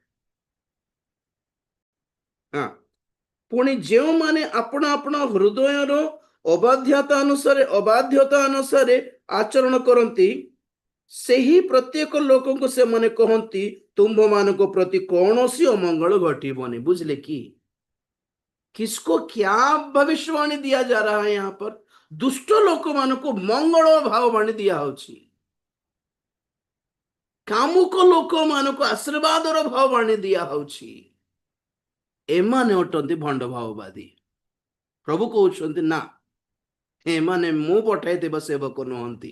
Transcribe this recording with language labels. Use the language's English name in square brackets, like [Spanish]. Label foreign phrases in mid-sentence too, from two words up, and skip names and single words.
[Odia] ହଁ, ପୁଣି ଯେଉଁମାନେ ଆପଣା ଆପଣା ହୃଦୟର ଅବାଧ୍ୟତା ଅନୁସାରେ ଆଚରଣ କରନ୍ତି, ସେହି ପ୍ରତ୍ୟେକ ଲୋକଙ୍କୁ ସେମାନେ କହନ୍ତି ତୁମ୍ଭମାନଙ୍କ ପ୍ରତି କୌଣସି ଅମଙ୍ଗଳ ଘଟିବନି। [Hindi] ବୁଝିଲେ कि किसको क्या भविष्यवाणी दिया जा रहा है? यहाँ पर दुष्ट लोक [Odia] ମାନଙ୍କୁ ମଙ୍ଗଳ ଭାବବାଣୀ ଦିଆ ହଉଛି, କାମୁକ ଲୋକମାନଙ୍କୁ ଆଶୀର୍ବାଦର ଭାବବାଣୀ ଦିଆ ହଉଛି। ଏମାନେ ଅଟନ୍ତି ଭଣ୍ଡ ଭାବବାଦୀ। ପ୍ରଭୁ କହୁଛନ୍ତି ନା, ଏମାନେ ମୁଁ ପଠାଇଥିବା ସେବକ ନୁହନ୍ତି।